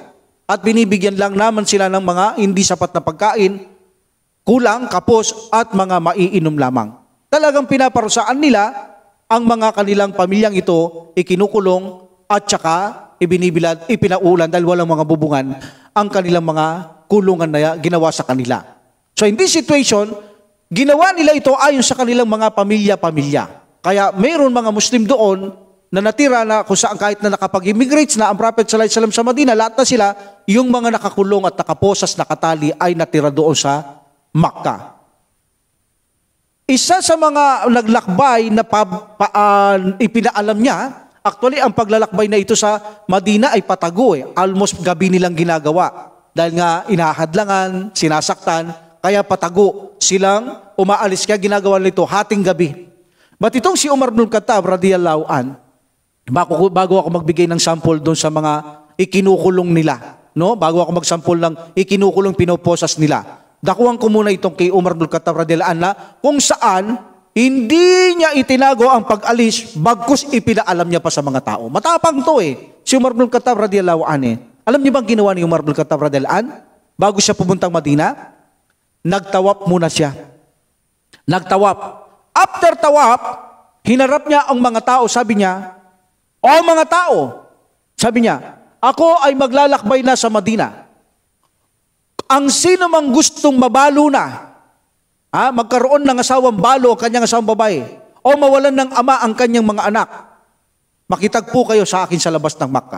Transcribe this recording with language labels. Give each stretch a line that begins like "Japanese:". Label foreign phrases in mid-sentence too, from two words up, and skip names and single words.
Filipino: At binibigyan lang naman sila ng mga hindi sapat na pagkain, kulang, kapos, at mga maiinom lamang. Talagang pinaparusaan nila ang mga kanilang pamilyang ito, ikinukulong, at saka ibinibilad, ipinaulan dahil walang mga bubungan ang kanilang mga kulungan na ginawa sa kanila.
English: So in this situation,
Filipino: ginawa nila ito ayon sa kanilang mga pamilya-pamilya. Kaya mayroon mga Muslim doon na natira na kung saan kahit na nakapag-immigrate na ang Prophet
Arabic: صلى الله عليه وسلم
Filipino: sa Madina, lahat na sila, yung mga nakakulong at nakaposas, nakatali ay natira doon sa Makkah. Isa sa mga naglakbay na ipinaalam niya, actually ang paglalakbay na ito sa Madina ay patago Almost gabi nilang ginagawa. Dahil nga inahadlangan, sinasaktan, kaya patago silang umaalis. Kaya ginagawa nito hating gabi. But itong si Umar bin Khattab
Arabic: رضي الله عنه,
Filipino: bago ako magbigay ng sample doon sa mga ikinukulong nila, no? Bago ako magsample ng ikinukulong pinoposas nila, dakuhan ko muna itong kay Umar bin Khattab
Arabic: رضي الله عنه
Filipino: na kung saan hindi niya itinago ang pag-alis bagkus ipinaalam niya pa sa mga tao. Matapang to si Umar bin Khattab
Arabic: رضي الله عنه
Filipino: Alam niyo bang ginawa ni Umar bin Khattab
Arabic: رضي الله عنه?
Filipino: Bago siya pumuntang Madina, nagtawap muna siya. Nagtawap. After tawap, hinarap niya ang mga tao, sabi niya, "O mga tao," sabi niya, "ako ay maglalakbay na sa Madina. Ang sino mang gustong mabalo na, magkaroon ng asawang balo ang kanyang asawang babae, o mawalan ng ama ang kanyang mga anak, makitagpo kayo sa akin sa labas ng Makkah."